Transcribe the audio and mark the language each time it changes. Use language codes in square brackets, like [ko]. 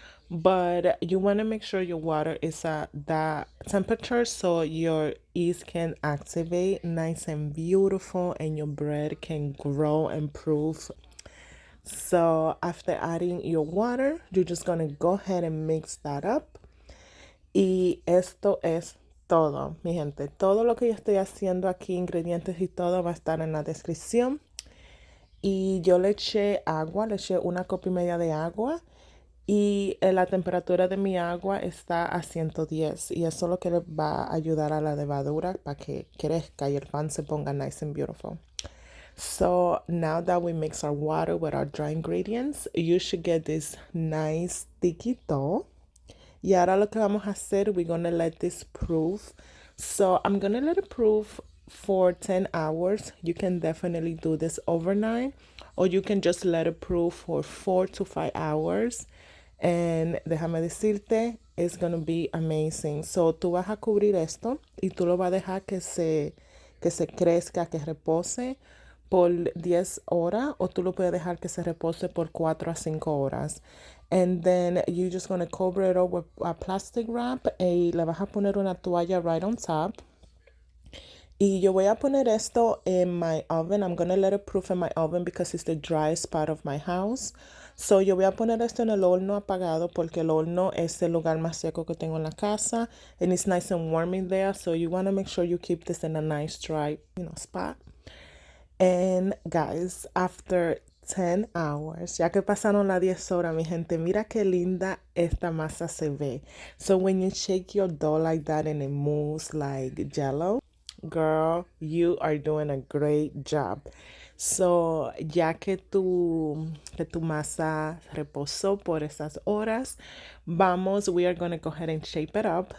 [en] But you want to make sure your water is at that temperature so your yeast can activate nice and beautiful and your bread can grow and proof. So after adding your water, you're just going to go ahead and mix that up. [es] Y esto es todo, mi gente. Todo lo que yo estoy haciendo aquí, ingredientes y todo, va a estar en la descripción. Y yo le eché agua, le eché una copa y media de agua. Y la temperatura de mi agua está a 110. Y eso es lo que le va a ayudar a la levadura para que crezca y el pan se ponga [en] nice and beautiful. So now that we mix our water with our dry ingredients, you should get this nice sticky dough. [es] Y ahora lo que vamos a hacer, [en] we're going to let this proof. So I'm going to let it proof for 10 hours. You can definitely do this overnight, or you can just let it proof for 4 to 5 hours. And [es] déjame decirte, [en] it's going to be amazing. [es] So tú vas a cubrir esto y tú lo vas a dejar que se crezca, que repose por 10 horas, o tú lo puedes dejar que se repose por 4 a 5 horas. [en] And then you're just going to cover it over with a plastic wrap [es] y le vas a poner una toalla [en] right on top. [es] Y yo voy a poner esto [en] in my oven. I'm going to let it proof in my oven because it's the driest part of my house. [es] So yo voy a poner esto en el horno apagado porque el horno es el lugar más seco que tengo en la casa. [en] And it's nice and warm in there. So you want to make sure you keep this in a nice dry, spot. And guys, after 10 hours, [es] ya que pasaron las 10 horas, mi gente, mira qué linda esta masa se ve. [en] So when you shake your dough like that and it moves like jello, girl, you are doing a great job. So [es] ya que tu masa reposó por esas horas, [en] we are going to go ahead and shape it up.